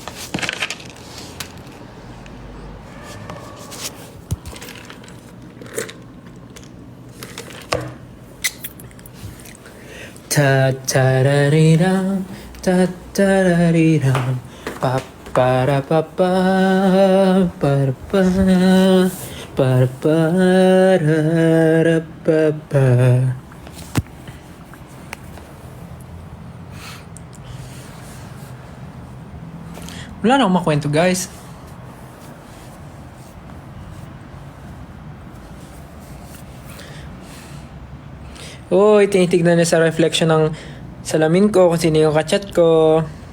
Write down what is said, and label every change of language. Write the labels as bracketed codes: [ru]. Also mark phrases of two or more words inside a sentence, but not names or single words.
[tl] Ta-ta-ra-ri-ram, ta-ta-ra-ri-ram, pa-pa-ra-pa-pa, pa-ra-pa, pa-ra-pa-ra-ra-pa-pa. Wala na akong makwento, guys. Uy, tinitignan niya sa reflection ng salamin ko kung sino yung kachat ko.